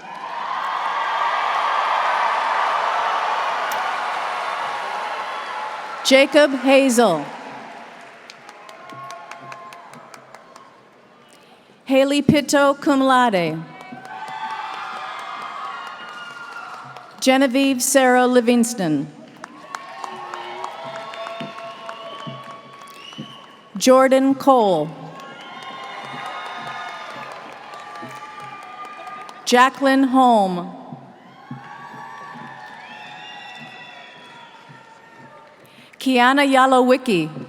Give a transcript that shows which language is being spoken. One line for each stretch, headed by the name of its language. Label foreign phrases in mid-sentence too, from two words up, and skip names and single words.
English: Jacob Hazel. Haley Pitto,
Latin: cum laude.
English: Genevieve Sarah Livingston. Jordan Cole. Jacqueline Holm. Kiana Yalowicki.